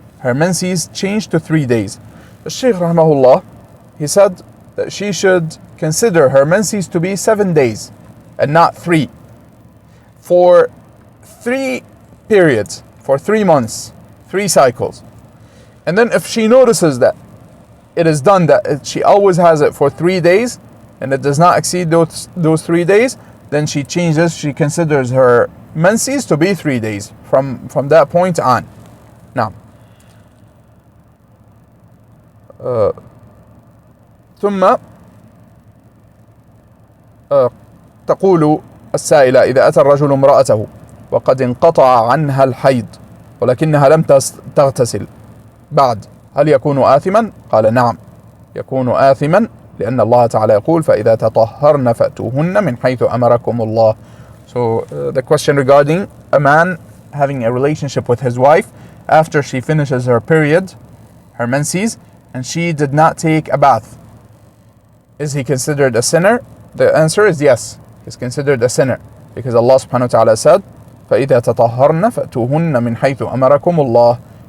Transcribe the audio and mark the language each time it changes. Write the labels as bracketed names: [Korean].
[English] Her menses changed to 3 days. The Shaykh rahmahullah, he said that she should consider her menses to be 7 days and not 3, for 3 periods, for 3 months, 3 cycles. And then if she notices that it is done, that she always has it for 3 days and it does not exceed those 3 days, then she changes, she considers her menses to be 3 days from that point on. [Arabic] Now, ثم تقول السائلة: إذا أتى الرجل امرأته وقد انقطع عنها الحيض ولكنها لم تغتسل بعد، هل يكون آثما؟ قال: نعم، يكون آثما، لأن الله تعالى يقول: فإذا تطهرن فأتوهن من حيث أمركم الله. [English] So the question regarding a man having a relationship with his wife after she finishes her period, her menses, and she did not take a bath, is he considered a sinner? The answer is yes, he's considered a sinner, because Allah subhanahu wa ta'ala said: [Arabic] فَإِذَا تَطَهَّرْنَ فَأْتُوهُنَّ مِنْ حَيْثُ أَمَرَكُمُ اللَّهُ.